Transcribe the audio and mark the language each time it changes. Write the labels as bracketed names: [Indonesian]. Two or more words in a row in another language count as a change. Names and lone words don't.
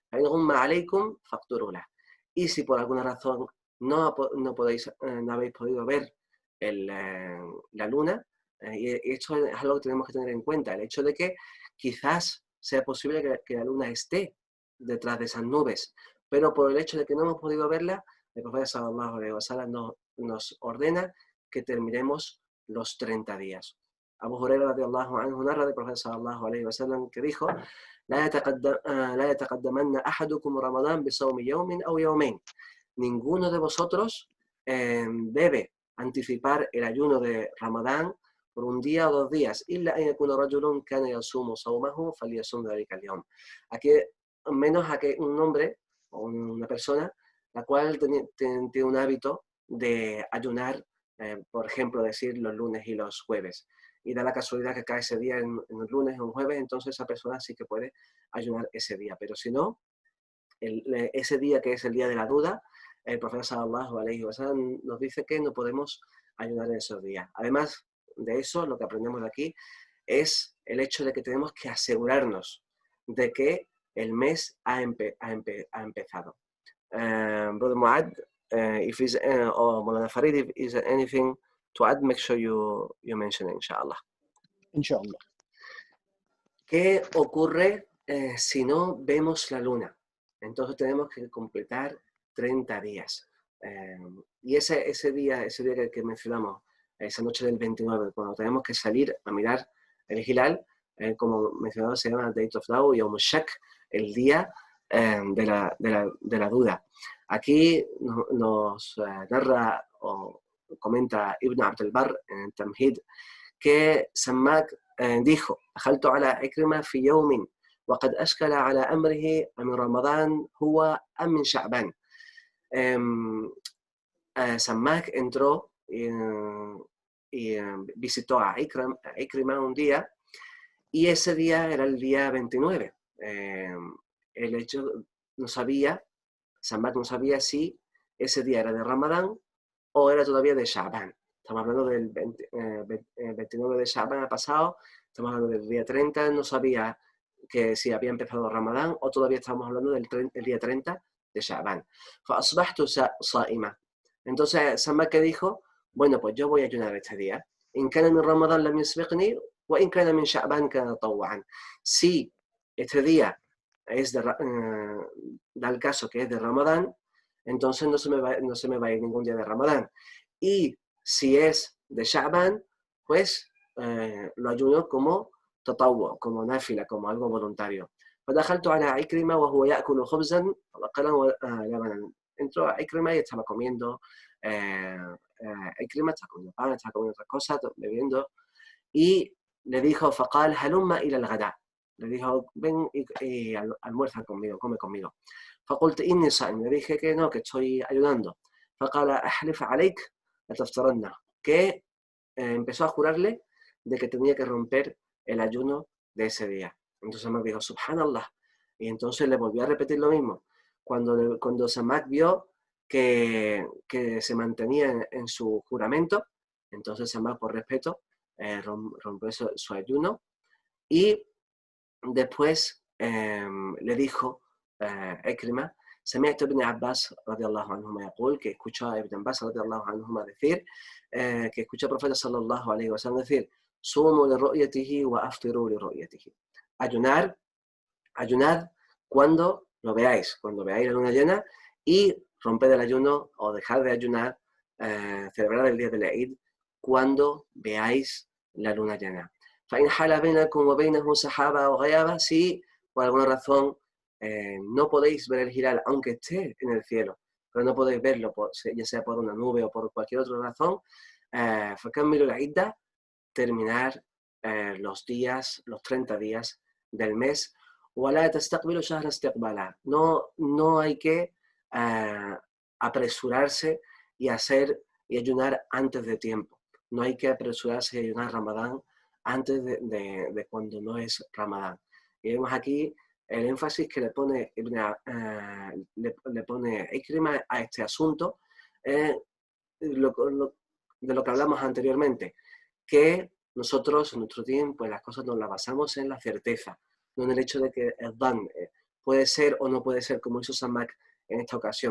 [Spanish] Y si por alguna razón no habéis podido ver la luna, y esto es algo que tenemos que tener en cuenta, el hecho de que quizás sea posible que la luna esté detrás de esas nubes, pero por el hecho de que no hemos podido verla, el profeta [Arabic] صلى الله عليه وسلم [Spanish] nos ordena que terminemos los 30 días. Abu Hurairah [Arabic] رضي الله عنه [Spanish] narra del profeta [Arabic] صلى الله عليه وسلم [Spanish] que dijo: [Arabic] لا يتقدمن أحدكم رمضان بصوم يوم أو يومين. [Spanish] Ninguno de vosotros debe anticipar el ayuno de Ramadán por un día o 2 días. [Arabic] إلا أن يكون رجل كان يصوم صومه فليصوم ذلك اليوم. [Spanish] Aquí, menos a que un hombre o una persona la cual tiene un hábito de ayunar, por ejemplo, decir los lunes y los jueves, y da la casualidad que cae ese día en el lunes o un jueves, entonces esa persona sí que puede ayunar ese día. Pero si no, ese día que es el día de la duda, el profeta [Arabic] صلى الله عليه وسلم [Spanish] nos dice que no podemos ayunar en esos días. Además de eso, lo que aprendemos de aquí es el hecho de que tenemos que asegurarnos de que el mes ha empezado. [English] Brother Muad, if is or Molana Farid, if is anything to add, make sure you mention it, [Arabic] إن شاء الله. Inshallah. [Spanish] ¿Qué ocurre si no vemos la luna? Entonces tenemos que completar 30 días. Y ese día que mencionamos, esa noche del 29, cuando tenemos que salir a mirar el hilal, como mencionado, se llama [English] Date of Daw, [Arabic] يوم الشك, [Spanish] el día de la duda. Aquí nos narra o comenta Ibn Abd al-Barr en Tamhid que Sammak dijo: [Arabic] دخلت على عكرمة في يوم وقد أشكل على أمره من رمضان هو أم من شعبان. [Spanish] Sammak entró y visitó a Ikrima un día, y ese día era el día 29. El hecho, Sammak no sabía si ese día era de Ramadán o era todavía de Sha'ban. Estamos hablando del 29 de Sha'ban ha pasado, estamos hablando del día 30, no sabía que si había empezado Ramadán o todavía estamos hablando del día 30 de Sha'ban. [Arabic] فأصبحت صائمة. [Spanish] Entonces Sammak dijo: bueno, pues yo voy a ayunar este día. [Arabic] إن كان من رمضان لم يسبقني وإن كان من شعبان كان طوعا. [Spanish] Si este día da el caso que es de Ramadán, entonces no se me va a ir ningún día de Ramadán. Y si es de Sha'ban, pues lo ayuno como tatawwu, como náfila, como algo voluntario. [Arabic] فدخلت على عكرمة وهو يأكل خبزا وبقلا ولبنا. [Spanish] Entró a Ikrima y estaba comiendo, Ikrima estaba comiendo pan, estaba comiendo otras cosas, bebiendo, y le dijo: [Arabic] فقال هلم إلى الغداء. [Spanish] Le dijo: ven y almuerza conmigo, come conmigo. [Arabic] فقلت إني صائم. [Spanish] Le dije que no, que estoy ayudando. [Arabic] فقال أحلف عليك لتفطرن. [Spanish] Que empezó a jurarle de que tenía que romper el ayuno de ese día. Entonces Samak dijo, Subhanallah. Y entonces le volvió a repetir lo mismo. Cuando Samak vio que se mantenía en su juramento, entonces Samak, por respeto, rompió su ayuno y después le dijo Ikrima, [Arabic] سمعت ابن عباس رضي الله عنهما يقول, [Spanish] que escuchó a Ibn Abbas [Arabic] رضي الله عنهما [Spanish] decir, que escuchó al profeta [Arabic] صلى الله عليه وسلم [Spanish] decir, [Arabic] صوموا لرؤيته وأفطروا لرؤيته. [Spanish] Ayunad cuando lo veáis, cuando veáis la luna llena, y romped el ayuno o dejad de ayunar, celebrar el día del Eid cuando veáis la luna llena. [Arabic] فإن حال بينكم وبينه سحابة أو غيابة, [Spanish] si por alguna razón no podéis ver el hilal, aunque esté en el cielo, pero no podéis verlo, ya sea por una nube o por cualquier otra razón, [Arabic] فكملوا العدة, [Spanish] terminar los 30 días del mes. [Arabic] ولا تستقبلوا شهر استقبالا, [Spanish] no hay que apresurarse y ayunar antes de tiempo. No hay que apresurarse y ayunar Ramadán antes de cuando no es Ramadán. Y vemos aquí el énfasis que le pone Ikrima a este asunto, de lo que hablamos anteriormente, que nosotros en nuestro tiempo, pues las cosas nos las basamos en la certeza, no en el hecho de que el dan puede ser o no puede ser, como hizo Samak en esta ocasión.